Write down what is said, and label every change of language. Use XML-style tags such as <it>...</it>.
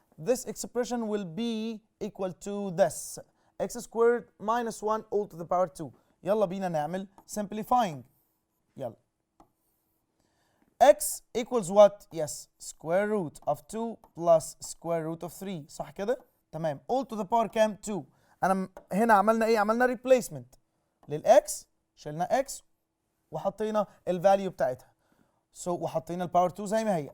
<en>This expression will be equal to this x squared minus 1 all to the power 2.</en> <ar>يلا بينا نعمل simplifying.</ar> <en>يلا. x equals what? Yes, square root of 2 plus square root of 3.</en> <ar>صح كده؟ تمام.</ar> <en>all to the power كام؟ 2.</en> <ar>أنا هنا عملنا إيه؟ عملنا replacement للx، شلنا x وحطينا الفاليو بتاعتها. So وحطينا الباور 2 زي ما هي.</ar>